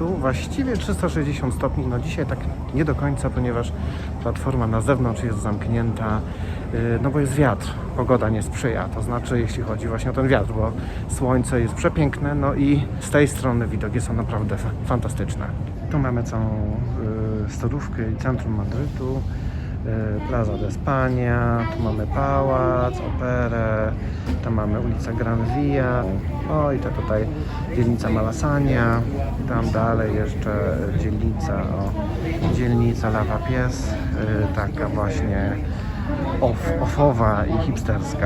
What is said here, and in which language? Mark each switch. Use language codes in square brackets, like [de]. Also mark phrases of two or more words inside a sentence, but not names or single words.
[pl] Właściwie 360 stopni, no dzisiaj tak nie do końca, ponieważ platforma na zewnątrz jest zamknięta, no bo jest wiatr, pogoda nie sprzyja, to znaczy jeśli chodzi właśnie o ten wiatr, bo słońce jest przepiękne, no i z tej strony widoki są naprawdę fantastyczne. Tu mamy całą stolówkę i centrum Madrytu. Plaza de España, tu mamy pałac, operę, tam mamy ulicę Gran Via, no i to tutaj dzielnica Malasaña, tam dalej jeszcze dzielnica Lava Pies, taka właśnie offowa i hipsterska.